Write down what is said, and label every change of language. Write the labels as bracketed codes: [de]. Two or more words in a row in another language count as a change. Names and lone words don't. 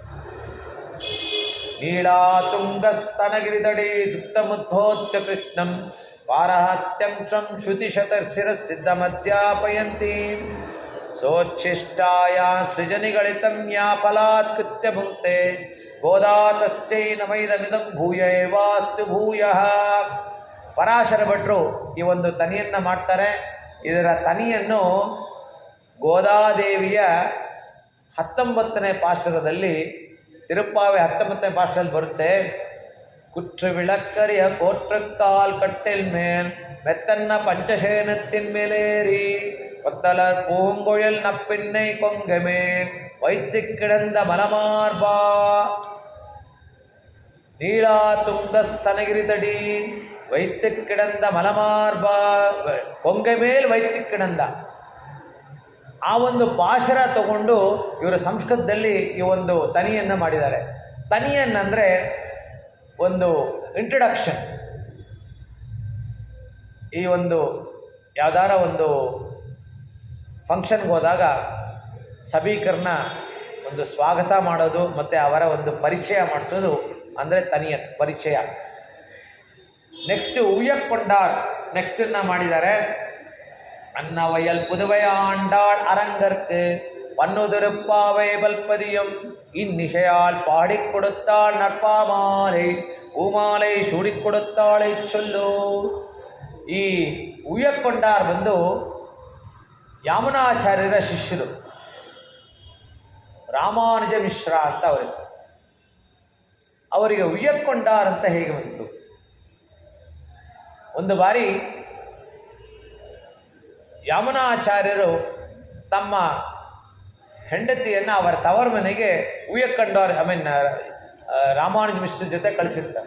[sa] ನೀಳಾತುಂಗಸ್ತನಗಿರಿದಡಿ ಸುಪ್ತಮುದ್ಭೋತ್ಯ ಕೃಷ್ಣಂ ಪಾರಹತ್ಯಂಶಂ ಶ್ರುತಿಶತಶಿರಸಿದ್ಧಮಧ್ಯಾಪಯಂತಿ ಸೋಚ್ಛಿಷ್ಟಾಯ ಸೃಜನಿಗಳಿತಂ ಯಾ ಫಲಾತ್ಕೃತ್ಯ ಭುಂಕ್ತೆ ಗೋದಾ ತಸ್ಯೈ ನಮೈದಮಿದಂ ಭೂಯ ಏವಾಸ್ತು ಭೂಯಃ. [kn] ಪರಾಶರ ಭಟ್ರು ಈ ಒಂದು ತನಿಯನ್ನು ಮಾಡ್ತಾರೆ. ಇದರ ತನಿಯನ್ನು ಗೋದಾದೇವಿಯ 19ನೇ ಪಾಶರದಲ್ಲಿ, ತಿರುಪ್ಪಾವೆ 19ನೇ ಪಾಶದಲ್ಲಿ ಬರುತ್ತೆ. [ta] ಕುற்று விளக்கரிய கோற்றுக்கால் கட்டில் மேல் மெத்தன்ன பஞ்சசேனத்தின் மேலேறி ஒத்தலர் பூங்குழல் நப்பின்னை கொங்கமேல் வைத்து கிடந்த மலமார்பா நீளா துங்கஸ்தனகிரிதடி வைத்து கிடந்த மலமார்பா கொங்கை மேல் வைத்து கிடந்த. [kn] ಆ ಒಂದು ಪಾಶರ ತಗೊಂಡು ಇವರು ಸಂಸ್ಕೃತದಲ್ಲಿ ಈ ಒಂದು ತನಿಯನ್ನು ಮಾಡಿದ್ದಾರೆ. ತನಿಯನ್ನಂದರೆ ಒಂದು ಇಂಟ್ರಡಕ್ಷನ್. ಈ ಒಂದು ಯಾವ್ದಾರ ಒಂದು ಫಂಕ್ಷನ್ಗೆ ಹೋದಾಗ ಸಭೀಕರಣ ಒಂದು ಸ್ವಾಗತ ಮಾಡೋದು ಮತ್ತು ಅವರ ಒಂದು ಪರಿಚಯ ಮಾಡಿಸೋದು ಅಂದರೆ ತನಿಯನ್ ಪರಿಚಯ. ನೆಕ್ಸ್ಟು ಉಯ್ಯಕ್ಕೊಂಡಾರ್ ನೆಕ್ಸ್ಟನ್ನು ಮಾಡಿದ್ದಾರೆ. [ta] அன்னவயல் புதுவை ஆண்டாள் அரங்கற்கு பன்னுதிருப்பாவை பல்பதியம் இந்நிஷையால் பாடிக் கொடுத்தாள் நற்பாமாலை பூமாலை சூடிக் கொடுத்தாளை சொல்லு. [kn] ಈ ಉಯ್ಯಕ್ಕೊಂಡಾರ್ ಬಂದು ಯಾಮುನಾಚಾರ್ಯರ ಶಿಷ್ಯರು, ರಾಮಾನುಜ ಮಿಶ್ರ ಅಂತ ಅವರ ಹೆಸರು. ಅವರಿಗೆ ಉಯ್ಯಕ್ಕೊಂಡಾರ್ ಅಂತ ಹೇಗೆ ಬಂತು? ಒಂದು ಬಾರಿ ಯಾಮುನಾಚಾರ್ಯರು ತಮ್ಮ ಹೆಂಡತಿಯನ್ನು ಅವರ ತವರ ಮನೆಗೆ ಉಯ್ಯಕ್ಕೊಂಡಾರ್ ರಾಮಾನುಜ ಮಿಶ್ರ ಜೊತೆ ಕಳಿಸಿರ್ತಾರೆ.